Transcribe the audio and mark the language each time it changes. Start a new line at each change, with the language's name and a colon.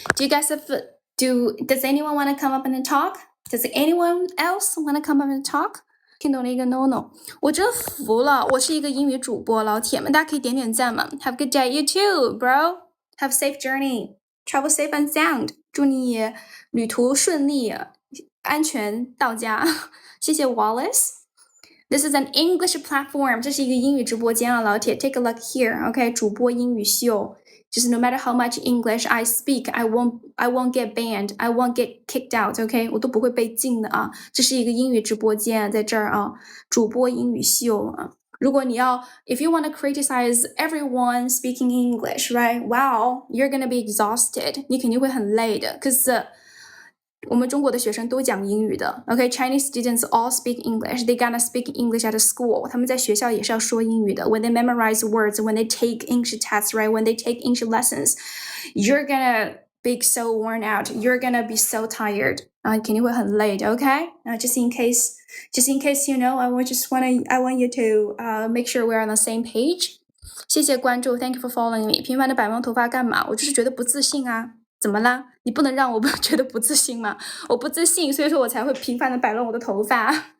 English: Do you guys does anyone want to come up and talk? Does anyone else want to come up and talk?
Chinese: 听懂了一个 no， 我真服了，我是一个英语主播，老铁们，大家可以点点赞嘛。
English: Have a good day, you too, bro. Have a safe journey. Travel safe and sound.
Chinese: 祝你旅途顺利，安全到家。谢谢
English: Wallace。This is an English platform.
Chinese: 这是一个英语直播间啊，老铁。
English: Take a look here. OK，
Chinese: 主播英语秀。就是
English: no matter how much English I speak, I won't get banned, I won't get kicked out, OK?
Chinese: 我都不会被禁的啊。这是一个英语直播间，在这儿啊，主播英语秀啊。如果你要
English: if you want to criticize everyone speaking English, right? Wow, you're gonna be exhausted.
Chinese: 你肯定会很累的 ，cause 我们中国的学生都讲英语的 ，OK?
English: Chinese students all speak English. They gotta speak English at school.
Chinese: 他们在学校也是要说英语的。
English: When they memorize words, when they take English tests, right? When they take English lessons, you're gonna be so worn out. You're gonna be so tired.
Chinese: 啊，肯定会很累的
English: ，OK? Just in case you know, I want you to make sure we're on the same page.
Chinese: 谢谢关注
English: ，Thank you for following me.
Chinese: 频繁的摆弄头发干嘛？我就是觉得不自信啊。怎么啦？你不能让我觉得不自信吗？我不自信，所以说我才会频繁的摆弄我的头发。